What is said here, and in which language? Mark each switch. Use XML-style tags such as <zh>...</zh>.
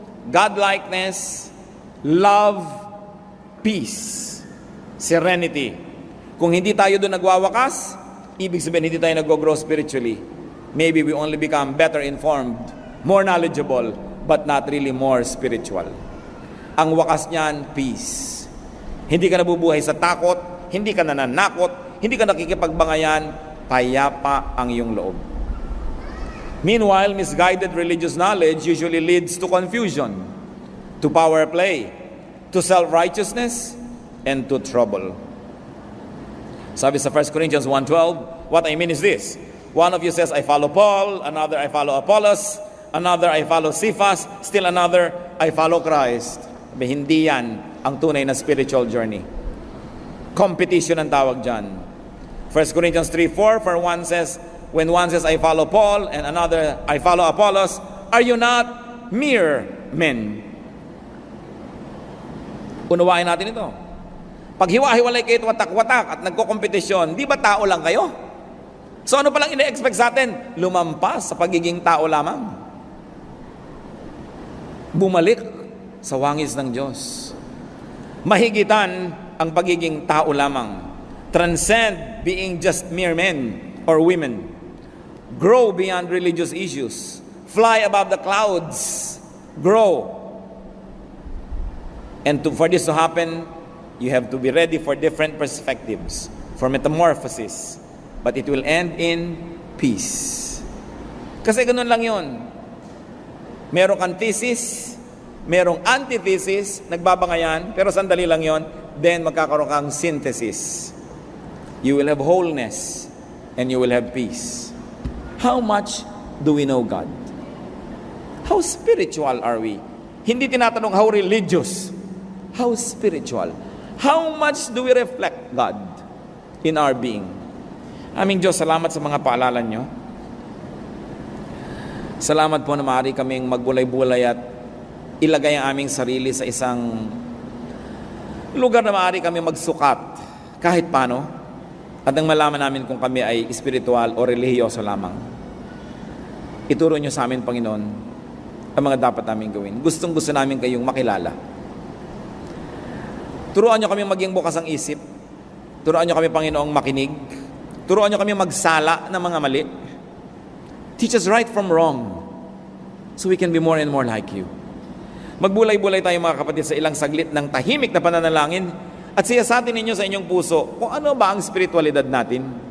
<en>Godlikeness, love, peace, serenity.</en> <tl>Kung hindi tayo doon nagwawakas, ibig sabihin hindi tayo nag-grow spiritually.</tl> <en>Maybe we only become better informed, more knowledgeable, but not really more spiritual.</en> <tl>Ang wakas niyan, peace. Hindi ka nabubuhay sa takot, hindi ka nananakot, hindi ka nakikipagbangayan, payapa ang iyong loob.</tl> <en>Meanwhile, misguided religious knowledge usually leads to confusion, to power play, to self-righteousness, and to trouble.</en> <tl>Sabi sa</tl> <en>1 Corinthians 1:12, what I mean is this: one of you says, I follow Paul, another, I follow Apollos, another I follow Cephas, still another I follow Christ.</en> <tl>Hindi yan ang tunay na spiritual journey. Competition ang tawag dyan.</tl> <en>1 Corinthians 3:4, for one says, when one says I follow Paul and another I follow Apollos, are you not mere men?</en> <tl>Unawain natin ito. Pag hiwa-hiwalay kayo watak-watak at nagko-kompetisyon, di ba tao lang kayo? So ano palang ina-expect sa atin? Lumampas sa pagiging tao lamang. Bumalik sa wangis ng Diyos. Mahigitan ang pagiging tao lamang.</tl> <en>Transcend being just mere men or women. Grow beyond religious issues. Fly above the clouds. Grow. And for this to happen, you have to be ready for different perspectives, for metamorphosis. But it will end in peace.</en> <tl>Kasi ganun lang yun. Merong kang thesis, merong antithesis, nagbabangayan, pero sandali lang yun, then magkakaroon kang synthesis.</tl> <en>You will have wholeness, and you will have peace. How much do we know God? How spiritual are we?</en> <tl>Hindi tinatanong</tl> <en>how religious. How spiritual? How much do we reflect God in our being?</en> <tl>Aming Diyos, salamat sa mga paalala nyo. Salamat po na maaari kaming magbulay-bulay at ilagay ang aming sarili sa isang lugar na maaari kami magsukat kahit paano at nang malaman namin kung kami ay espiritual o relihiyoso lamang. Ituro nyo sa amin, Panginoon, ang mga dapat namin gawin. Gustong-gusto namin kayong makilala. Turuan nyo kami maging bukas ang isip. Turuan nyo kami, Panginoong, makinig. Turuan nyo kami magsala ng mga mali.</tl> <en>Teach us right from wrong so we can be more and more like you.</en> <tl>Magbulay-bulay tayo mga kapatid sa ilang saglit ng tahimik na pananalangin at siyasatin ninyo sa inyong puso kung ano ba ang spiritualidad natin.</tl>